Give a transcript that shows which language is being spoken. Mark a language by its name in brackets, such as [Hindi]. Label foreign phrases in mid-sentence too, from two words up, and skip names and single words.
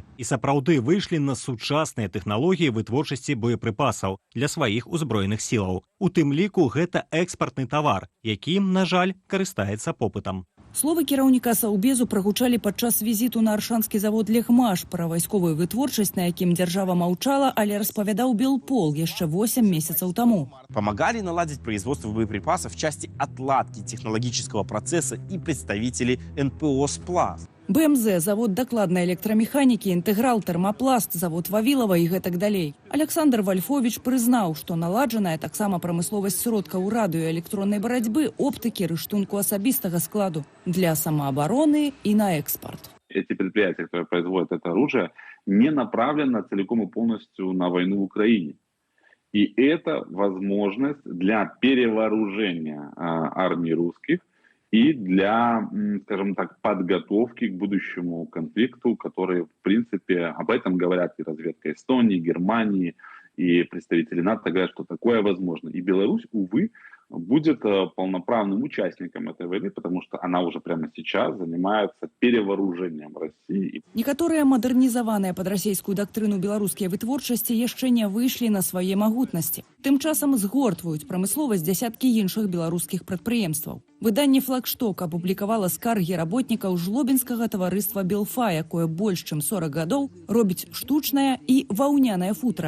[Belarusian] І сапраўды выйшлі на сучасныя тэхналогіі вытворчасці боепрыпасаў для сваіх узброеных сілаў. У тым ліку гэта экспартны тавар, якім, на жаль, карыстаецца попытам. Словы кіраўніка Саўбезу прагучалі падчас візіту на аршанскі завод «Легмаш». Пра вайсковую вытворчасць, на якім дзяржава маўчала, але распавядаў Белпол яшчэ 8 месяцаў таму. [Russian] Помогали наладить производство боеприпасов в части отладки технологического процесса и представители НПО «Сплав». [Belarusian] БМЗ, завод дакладнай электрамеханікі, інтэграл, тэрмапласт, завод Вавілава і гэтак далей. Александр Вальфович прызнаў, што наладжаная таксама прамысловасць сродкаў радыё- і электроннай барацьбы, оптыкі, рыштунку асабістага складу для самаабароны і на экспорт. [Russian] Эти предприятия, которые производят это оружие, не направлены целиком и полностью на войну в Украине. И это возможность для перевооружения армии русских и для, скажем так, подготовки к будущему конфликту, который, в принципе, об этом говорят и разведка Эстонии, Германии, и представители НАТО говорят, что такое возможно. И Беларусь, увы, будет полноправным участником этой войны, потому что она уже прямо сейчас занимается перевооружением России. [Belarusian] Некаторыя мадэрнізаваныя пад расійскую дактрыну беларускія вытворчасці яшчэ не выйшлі на свае магутнасці. Тым часам згортваюць прамысловасць дзясяткі іншых беларускіх прадпрыемстваў. Выданне «Флагшток» апублікавала скаргі работнікаў жлобінскага таварыства «Белфа», якое больш чым 40 гадоў робіць штучнае і ваўнянае футра.